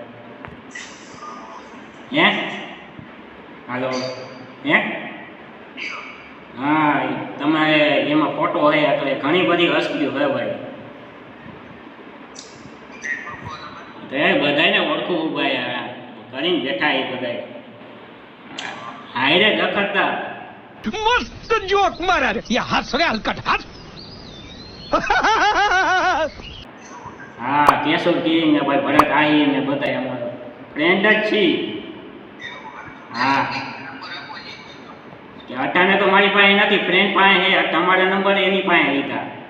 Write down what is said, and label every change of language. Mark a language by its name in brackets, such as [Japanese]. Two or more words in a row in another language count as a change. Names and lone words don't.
[Gujarati] હે હાલો, હે હા તમારે એમાં ફોટો હોય એટલે ઘણી બધી હસ્તીઓ હોય ભાઈ. બધાને ઓળખું ભાઈ, કરીને બેઠા એ બધા હાયરે દખડતા [Hindi] मस्त जोक मारा रे ये हंस रे हलकट हंस [Gujarati] હા કેશોદ કિંગ ને ભાઈ ભરત આહી ને બધા અમારો ફ્રેન્ડ જ છીએ. હા કે અટાણે તો મારી પાસે નથી, ફ્રેન્ડ પાસે છે. તમારા નંબર એની પાસે લીધા.